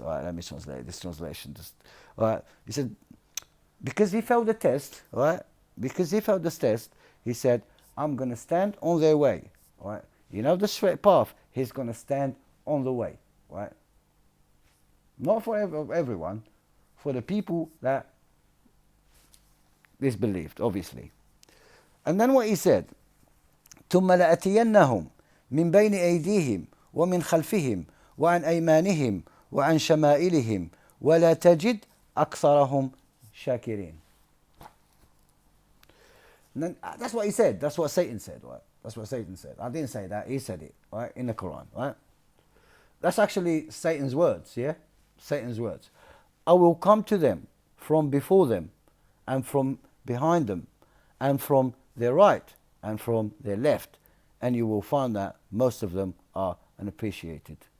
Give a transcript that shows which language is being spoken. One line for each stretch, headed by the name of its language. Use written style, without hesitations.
English: All right, let me translate this translation. Just, all right. He said, because he failed the test, all right, because he failed this test, he said, I'm going to stand on their way, all right. You know the straight path, he's going to stand on the way, right? Not for everyone, for the people that disbelieved, obviously.
Arabic: And then what he said, ثم لأتينهم من بين أيديهم ومن خلفهم وعن أيمانهم وعن شمائلهم ولا تجد أكثرهم شاكرين.
English: That's what he said. That's what Satan said, right? That's what Satan said. I didn't say that. He said it, right? In the Quran, right? That's actually Satan's words, yeah? Satan's words. I will come to them from before them and from behind them and from their right and from their left, and you will find that most of them are unappreciated.